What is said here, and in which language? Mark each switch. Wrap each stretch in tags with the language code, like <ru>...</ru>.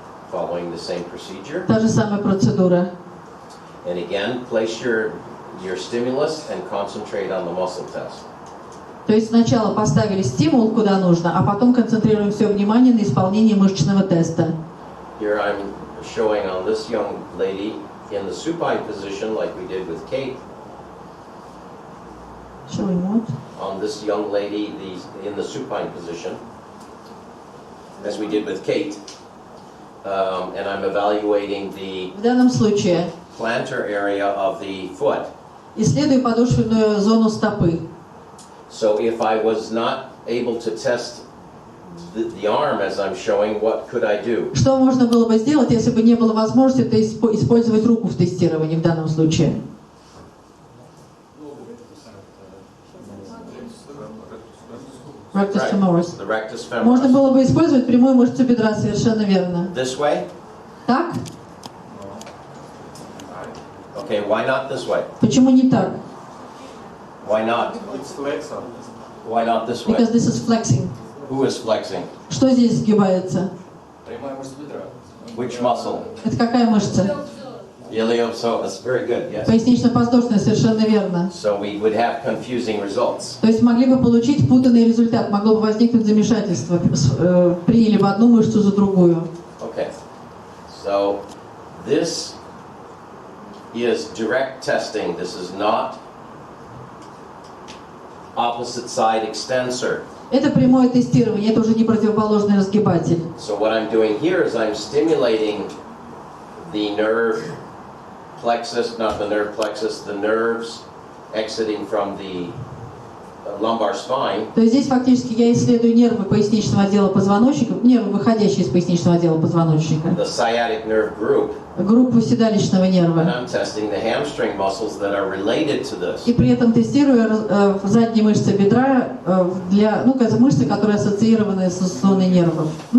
<en>following the same procedure.</en> <ru>та же самая процедура.</ru> <en>And again, place your stimulus and concentrate on the muscle test.</en> <ru>То есть сначала поставили стимул куда нужно, а потом концентрируем все внимание на исполнении мышечного теста.</ru> <en>Here I'm showing on this young lady in the supine position, like we did with Kate. Showing what? On this young lady, in the supine position, as we did with Kate. And I'm evaluating the</en> <ru>В данном случае</ru> <en>plantar area of the foot.</en> <ru>исследую подошвенную зону стопы.</ru> <en>So if I was not able to test the arm as I'm showing, what could I do?</en> <ru>Что можно было бы сделать, если бы не было возможности использовать руку в тестировании в данном случае?</ru> <en>Rectus femoris. The rectus</en> <ru>Можно</ru> <en>femoris.</en> <ru>было бы использовать прямую мышцу бедра, совершенно верно.</ru> <en>This way?</en> <ru>Так?</ru> <en>Okay, why not this way?</en> <ru>Почему не так?</ru> <en>Why not? It's flexor. Why not this way? Because this is flexing. Who is flexing?</en> <ru>Что здесь сгибается? Прямая мышца бедра.</ru> <en>Which muscle?</en> <ru>Это какая мышца?</ru> <en>Iliopsoas. Very good, yes.</en> <ru>Пояснично-подвздошная, совершенно верно.</ru> <en>So we would have confusing results.</en> <ru>То есть могли бы получить путанный результат, могло бы возникнуть замешательство. Приняли бы одну мышцу за другую.</ru> <en>Okay. So this is direct testing. This is not opposite side extensor.</en> <ru>Это прямое тестирование, это уже не противоположный разгибатель.</ru> <en>So what I'm doing here is I'm stimulating the nerve plexus, not the nerve plexus, the nerves exiting from the lumbar spine.</en> <ru>То есть здесь фактически я исследую нервы поясничного отдела позвоночника, нервы, выходящие из поясничного отдела позвоночника,</ru> <en>The sciatic nerve group,</en> <ru>группу седалищного</ru> <en>and</en> <ru>нерва.</ru> <en>I'm testing the hamstring muscles that are related to this.</en> <ru>И при этом тестирую задние мышцы бедра для, мышцы, которые ассоциированы с зоной нервов.</ru>